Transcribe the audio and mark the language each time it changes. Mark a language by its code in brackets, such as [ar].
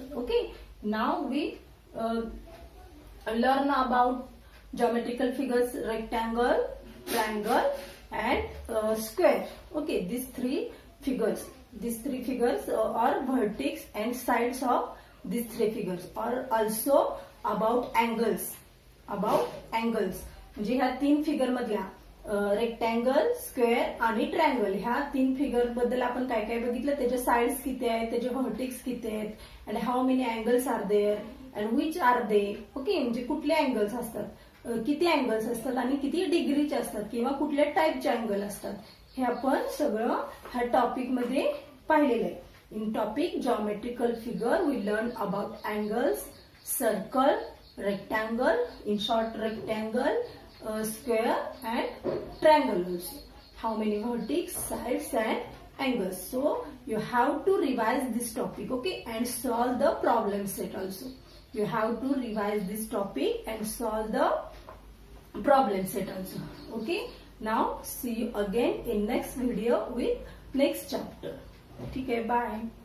[en] Okay, now we learn about geometrical figures rectangle, triangle, and square. Okay, these three figures are vertex and sides of these 3 figures, or also about angles. About angles [mr] म्हणजे ह्या 3 figure मधल्या rectangle, square आणि triangle ह्या 3 figure बद्दल आपण काय काय बघितलं. त्याचे साइड्स किती आहेत, [en] त्याचे व्हर्टेक्स किती आहेत, and how many angles are there and which are they. [mr] Okay, म्हणजे कुठले अँगल्स असतात, किती अँगल्स असतात आणि किती डिग्रीचे असतात किंवा कुठल्या टाईपचे अँगल असतात, हे आपण सगळं ह्या टॉपिक मध्ये पाहिलेलं आहे. [en] In topic geometrical figure we learn about angles, circle, rectangle, in short rectangle, square and triangle also. How many vertex, sides and angles. So you have to revise this topic, okay, and solve the problem set also. You have to revise this topic and solve the problem set also. Okay. Now see you again in next video with next chapter. Okay, bye.